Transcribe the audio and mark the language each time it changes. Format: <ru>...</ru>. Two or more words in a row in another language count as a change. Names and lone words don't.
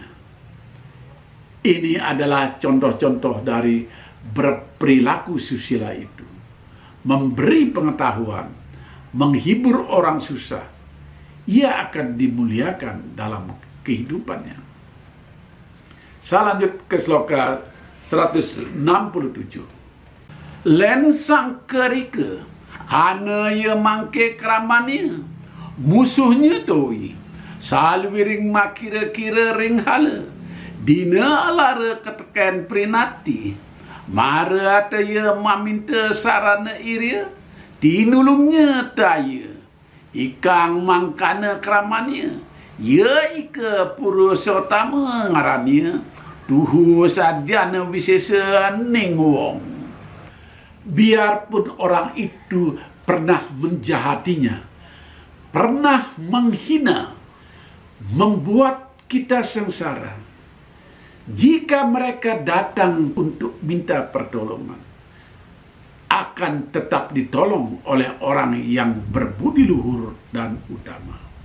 <id>Ini adalah contoh-contoh dari berperilaku susila itu, memberi pengetahuan, menghibur orang susah, ia akan dimuliakan dalam kehidupannya. Saya lanjut ke sloka 167.</id> <kaw>Len sang kerike, hana ye mangke kramania, musuhnya toi, salwiring makira-kira ring hala, dina alara keteken perinati, Mara taya maminta sarana iria, tinulungnya taya. Ikang mangkana keramannya, ya ika Purushotama ngarannya, tuhu sarjana wisesa ning wong.</kaw> <id>Biarpun orang itu pernah menjahatinya, pernah menghina, membuat kita sengsara, jika mereka datang untuk minta pertolongan, akan tetap ditolong oleh orang yang berbudi luhur dan utama.</id>